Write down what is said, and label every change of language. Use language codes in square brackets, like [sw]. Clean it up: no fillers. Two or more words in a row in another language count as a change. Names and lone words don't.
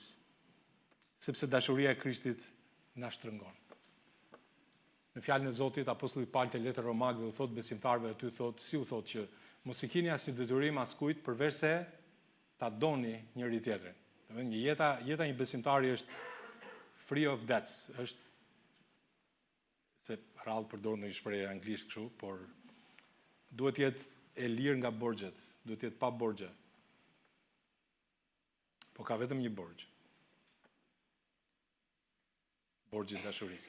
[sq] Sepse dashuria e Krishtit na shtrëngon. Në fjalën e Zotit, apostulli Paul te letra Romakëve u thot besimtarëve aty, thot, si u thot që mos i keni asnjë detyrim askujt përveç se ta doni njëri tjetrin. Domethënë një jeta e një besimtari është [en] free of debts, [sq] është se rrallë përdor në një shprehje anglisht kështu, por duhet të jetë e lirë nga borxhet, duhet të jetë pa borxhe. Po ka vetëm një borxh. Borxhi i dashurisë.